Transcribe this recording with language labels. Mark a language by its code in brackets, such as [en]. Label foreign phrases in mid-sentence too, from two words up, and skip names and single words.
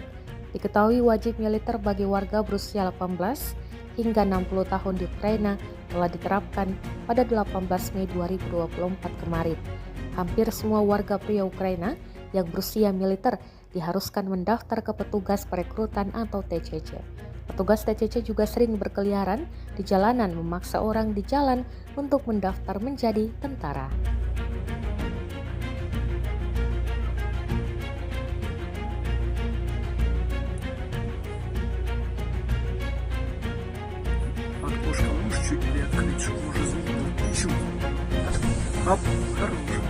[id] Diketahui wajib militer bagi warga berusia 18 hingga 60 tahun di Ukraina telah diterapkan pada 18 Mei 2024 kemarin. Hampir semua warga pria Ukraina yang berusia militer diharuskan mendaftar ke petugas perekrutan atau TCC. Petugas TCC juga sering berkeliaran di jalanan memaksa orang di jalan untuk mendaftar menjadi tentara. [ru] Окошко можешь чуть приоткрыть, чтобы уже звук был? Чуть. Оп, хорош.